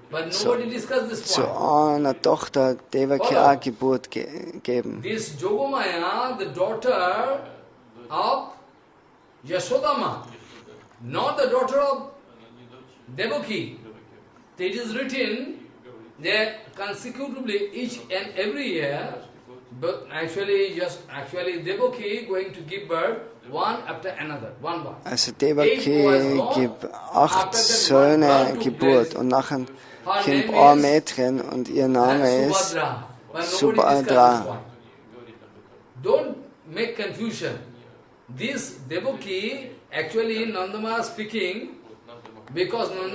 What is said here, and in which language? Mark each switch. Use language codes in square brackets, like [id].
[de] So, zu einer Tochter hat Devaki auch Geburt gegeben. [en] This Yogamaya, the daughter of Yashoda, not the daughter of Devaki. It is written that consecutively each and every year, but actually Devaki going to give birth one after another, one by. [de] Also Devaki gibt 8 Söhne Geburt und nachher kommt ein Mädchen und ihr Name ist Subhadra. [en] Don't make confusion. This Devaki, actually Nanda Maharaj speaking, because